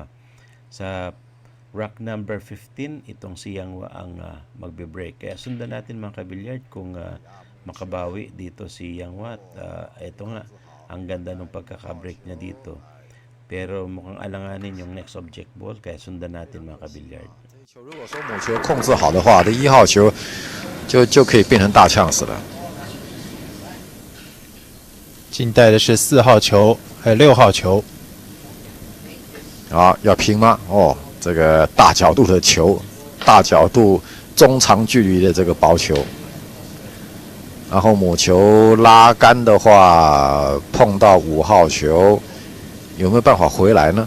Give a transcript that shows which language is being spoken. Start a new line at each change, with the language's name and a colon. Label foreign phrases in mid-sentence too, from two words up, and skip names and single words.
Filipino: Sa
English: rack number 15,
Filipino: itong si Yang Wan ang magbe-break. Kaya sundan natin mga kabilyard kung makabawi dito si Yang Wan. Ito nga, ang ganda ng pagkaka-break niya dito. Pero mukhang alanganin yung
English: next object ball,
Filipino: kaya sundan natin mga kabilyard.
Chinese: 如果说母球控制好的话，这1号球就可以变成大呛死了。近带的是4号球，还有6号球。啊，要拼吗？哦，这个大角度的球，大角度中长距离的这个薄球，然后母球拉杆的话，碰到5号球，有没有办法回来呢？